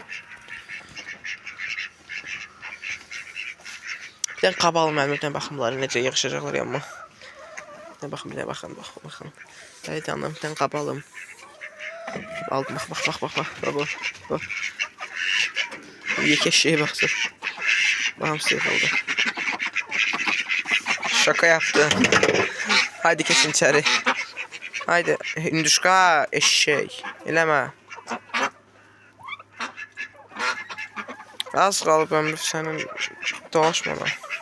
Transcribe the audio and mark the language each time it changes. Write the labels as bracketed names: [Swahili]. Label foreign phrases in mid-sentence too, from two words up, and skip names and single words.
[Azerbaijani] Bir dənə qab alım mənim, bir dənə baxım bunları necə yığışacaqlar yanıma. Bir dənə baxın. Bəli canım, bir dənə qab alım. Aldım, bax. Yekə şeyə baxsın. Hamısı yıxıldı. [Turkish] Şaka yaptı. Haydi kesin içeri. Haydi hinduşka eşek. Eləmə. [Azerbaijani] Az qalıb ömrü sənin dolaşma lan.